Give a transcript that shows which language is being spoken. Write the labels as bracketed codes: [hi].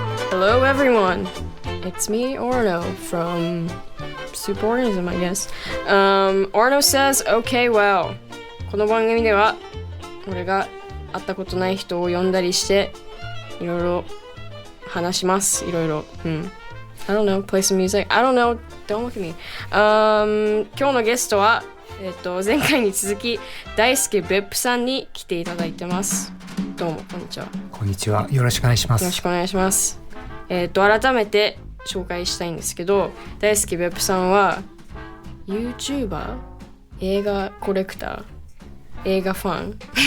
[en] Hello everyone, it's me, Orono, from Superorganism, I guess. Orono says, okay, wow. [ja] この番組では、俺が会ったことない人を呼んだりして、いろいろ話します。いろいろ。 [en] I don't know, play some music. I don't know, don't look at me. [ja] 今日のゲストは、前回に続き、大輔別府さんに来ていただいてます。どうも、こんにちは。こんにちは。よろしくお願いします。よろしくお願いします。改めて紹介したいんですけど、大輔別府さんは YouTuber、映画コレクター、映画ファン